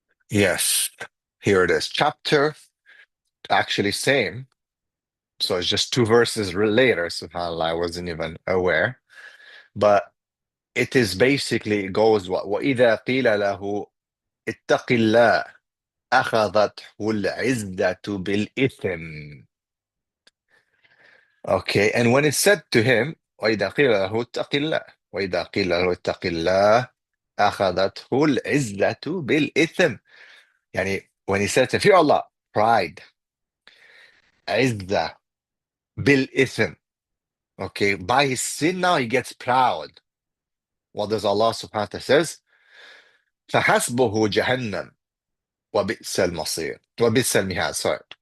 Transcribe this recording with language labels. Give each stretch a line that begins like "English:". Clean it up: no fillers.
English: Yes, here it is. Chapter, actually same. So it's just two verses later, subhanAllah, I wasn't even aware. But it is basically, it goes,
Arabic: وَإِذَا قِيلَ لَهُ اتَّقِ اللَّهِ أَخَذَتْهُ الْعِزَّةُ بِالْإِثْمِ.
English: Okay, and when it's said to him,
Arabic: وَإِذَا قِيلَ لَهُ اتَّقِ اللَّهِ وَإِذَا قِيلَ لَهُ اتَّقِ اللَّهِ أَخَذَتْهُ الْعِزَّةُ بِالْإِثْمِ.
English: Yani, when he said to fear Allah, pride,
Arabic: عِزَّة, بِالْإِثْمِ.
English: Okay, by his sin now he gets proud. What does Allah subhanahu wa ta'ala says?
Arabic: فَحَسْبُهُ جَهَنَّمْ وَبِئْسَ الْمَصِيرُ وَبِئْسَ الْمِهَادُ. Sorry.